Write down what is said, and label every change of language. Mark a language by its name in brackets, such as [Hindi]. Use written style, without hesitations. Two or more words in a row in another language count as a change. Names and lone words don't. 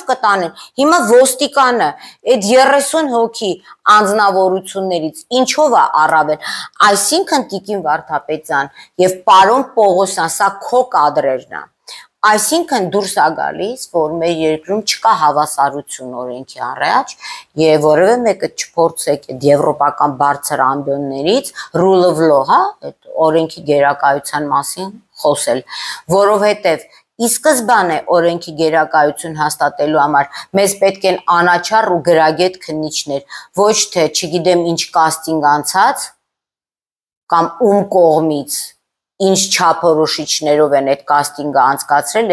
[Armenian] կտանեն, հիմա ոստիկանը այդ 30 հոգի անձնավորություններից ինչով է առավել, այսինքն Տիկին Վարդապետյան եւ պարոն Պողոսյան, սա քո կադրերն է, այսինքն դուրս է գալիս, որ մեր երկրում չկա հավասարություն օրենքի առաջ եւ որևէ մեկը չփորձեք այդ եվրոպական բարձր ամբիոններից [English] rule of law, [Armenian] հա, այդ օրենքի գերակայության մասին խոսել, որովհետեւ ի սկզբանե օրենքի գերակայություն հաստատելու համար մեզ պետք են անաչառ ու գրագետ քննիչներ, ոչ թե չգիտեմ ինչ կաստինգ անցած կամ ում կողմից ինչ չափորոշիչներով են այդ կաստինգը անցկացրել,